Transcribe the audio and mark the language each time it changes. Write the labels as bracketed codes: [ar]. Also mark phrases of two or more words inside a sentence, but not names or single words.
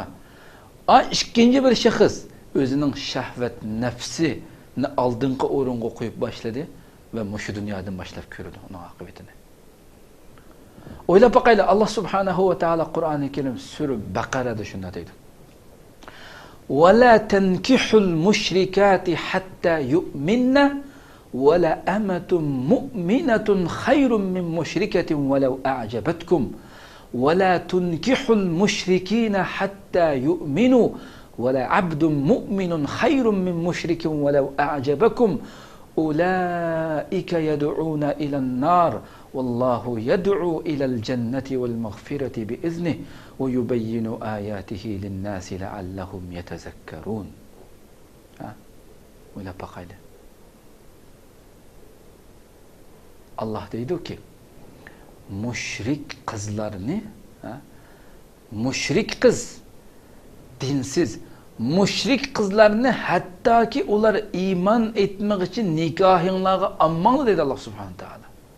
[uz] Ikkinchi bir shaxs o'zining shahvat nafsini oldingi o'ringa qo'yib boshladi va mushu dunyodan boshlab ko'rdi uning oqibatini. O'ylab boqaylik, Alloh [ar] سبحانه وتعالى [uz] Qur'oni Karim sura Baqarada shunday deydi. [ar] "ولا تنكحوا المشركات حتى يؤمن ولأمة مؤمنة خير من مشركة ولو أعجبتكم ولا تنكحوا المشركين حتى يؤمنوا ولعبد مؤمن خير من مشرك ولو أعجبكم أولئك يدعون إلى النار والله يدعو إلى الجنة والمغفرة بإذنه ويبين آياته للناس لعلهم يتذكرون." [uz] O'ylab boqaylik. Allah deydi ki, mushrik qizlarni, mushrik qiz, dinsiz, mushrik qizlarni hattoki ular iymon etmoq uchun nikohinglarga olmanglar dedi Alloh [ar] سبحانه وتعالى.